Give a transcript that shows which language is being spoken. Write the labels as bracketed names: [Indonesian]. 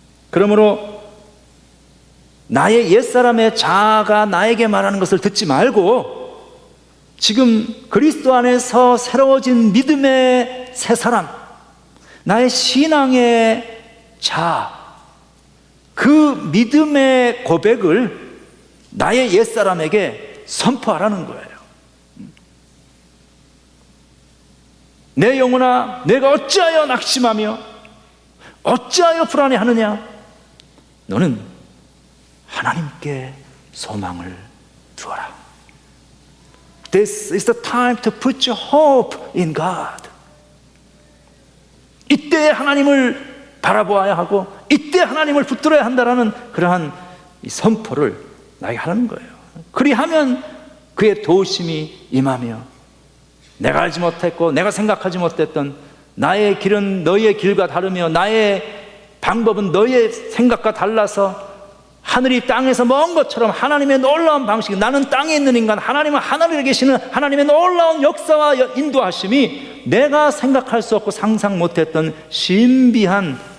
[Korean] 그러므로 나의 옛사람의 자아가 나에게 말하는 것을 듣지 말고 지금 그리스도 안에서 새로워진 믿음의 새 사람, 나의 신앙의 자아, 그 믿음의 고백을 나의 옛사람에게 선포하라는 거예요. 내 영혼아, 내가 어찌하여 낙심하며 어찌하여 불안해하느냐? 너는 하나님께 소망을 두어라. [English] This is the time to put your hope in God. [Korean] 이때 하나님을 바라보아야 하고 이때 하나님을 붙들어야 한다라는 그러한 이 선포를 나에게 하는 거예요. 그리하면 그의 도우심이 임하며 내가 알지 못했고 내가 생각하지 못했던 나의 길은 너희의 길과 다르며 나의 방법은 너희의 생각과 달라서 하늘이 땅에서 먼 것처럼 하나님의 놀라운 방식, 나는 땅에 있는 인간, 하나님은 하늘에 계시는 하나님의 놀라운 역사와 인도하심이 내가 생각할 수 없고 상상 못했던 신비한